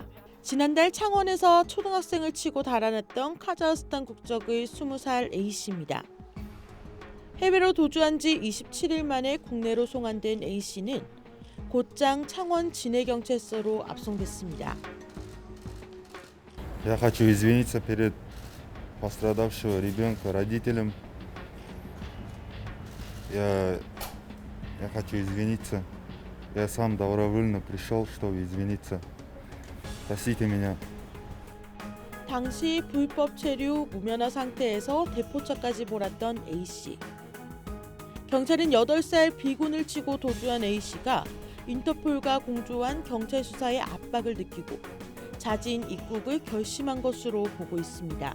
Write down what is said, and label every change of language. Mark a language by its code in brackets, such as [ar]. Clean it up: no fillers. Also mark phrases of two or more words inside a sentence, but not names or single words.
[ko] 지난달 창원에서 초등학생을 치고 달아났던 카자흐스탄 국적의 20살 A씨입니다. 해외로 도주한 지 27일 만에 국내로 송환된 A씨는 곧장 창원 진해경찰서로 압송됐습니다. [ru] Я хочу извиниться перед пострадавшего ребенка, родителям. Я хочу извиниться. Я сам добровольно пришел, чтобы извиниться. Простите меня. [ko] 당시 불법 체류 무면허 상태에서 대포차까지 몰았던 A씨. 경찰은 8살 B군을 치고 도주한 A씨가 인터폴과 공조한 경찰 수사의 압박을 느끼고 자진 입국을 결심한 것으로 보고 있습니다.